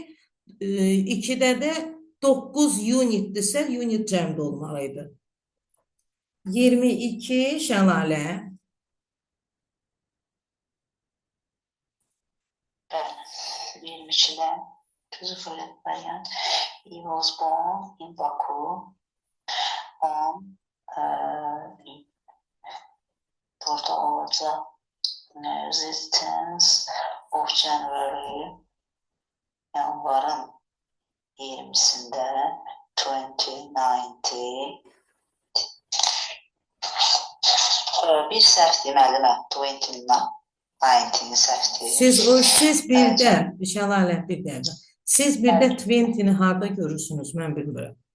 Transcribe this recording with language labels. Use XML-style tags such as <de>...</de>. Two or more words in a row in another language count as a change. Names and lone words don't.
<az>2-də də 9 unitdirsə unit cəmdə olmalıydı. 22 Şəlalə. Bəli, 22-də Kızılfırı variant.</az> <en>He was born in Baku on</en> <az>burada olacaq</az> <en>the 10th of January,</en> <az>yanvarın 20'sində 2019. Bir səhvdir müəllimə, 2019 səhvdir. Siz birdə, Şəlalə bir dəqiqə. Siz birdə 20-ni harda görürsünüz, mən bilmirəm.</az>